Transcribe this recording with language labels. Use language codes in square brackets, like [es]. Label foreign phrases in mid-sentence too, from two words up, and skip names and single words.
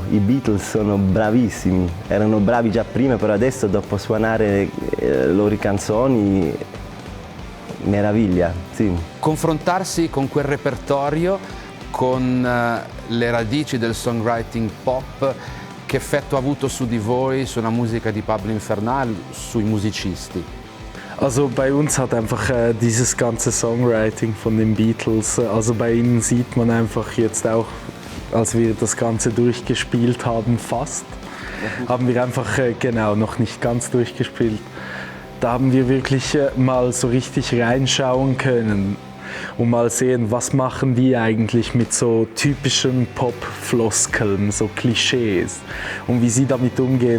[it] I Beatles sono bravissimi, erano bravi già prima, però adesso dopo suonare le loro canzoni, meraviglia, sì. Confrontarsi con quel repertorio, con le radici del songwriting pop, che effetto ha avuto su di voi, sulla musica di Pablo Infernal, sui musicisti? [de] Also bei uns hat einfach dieses ganze Songwriting von den Beatles, also bei ihnen sieht man einfach jetzt auch, als wir das Ganze durchgespielt haben, fast, haben wir einfach, genau, noch nicht ganz durchgespielt, da haben wir wirklich mal so richtig reinschauen können und mal sehen, was machen die eigentlich mit so typischen Pop-Floskeln, so Klischees, und wie sie damit umgehen.